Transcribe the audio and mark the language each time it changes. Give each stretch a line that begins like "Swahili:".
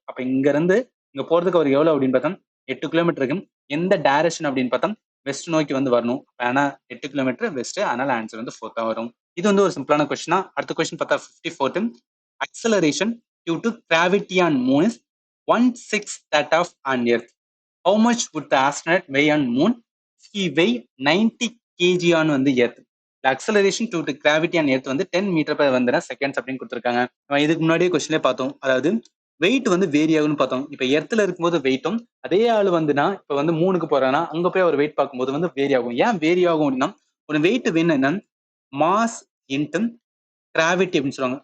Tamil: அப்ப இங்க இருந்து இங்க போறதுக்கு அவர் எவ்வளவு அப்படின்னு பார்த்தா 8 கிலோமீட்டர் இருக்கு. எந்த டைரக்ஷன் அப்படின்னு பார்த்தா வெஸ்ட் நோக்கி வந்து வரணும். ஆனா 8 கிலோமீட்டர் வெஸ்ட், அதனால ஆன்சர் வந்து 4 வரும். இது வந்து ஒரு சிம்பிளான கொஸ்டினா. அடுத்த கொஸ்டின் பார்த்தா 54th.
English: Acceleration due to gravity on moon is 1/6 that of on earth. How much would the astronaut weigh on moon? He weigh 90 kg on வந்து earth. Acceleration due to gravity on earth வந்து 10 metre per வந்து seconds
Tamil: அப்படின்னு கொடுத்துருக்காங்க. இதுக்கு முன்னாடியே கொஸ்டின்ல பார்த்தோம். அதாவது வெயிட் வந்து வேரி ஆகும்னு பார்த்தோம். இப்ப எர்த்ல இருக்கும்போது வெயிட்டும், அதே ஆள் வந்துனா இப்ப வந்து மூணுக்கு போறானா அங்க போய் அவர் வெயிட் பார்க்கும்போது வந்து வேரி ஆகும். ஏன் வேரி ஆகும் அப்படின்னா ஒரு வெயிட் வேணும் என்னன்னா மாஸ் இன்ட்டு கிராவிட்டி அப்படின்னு சொல்லுவாங்க.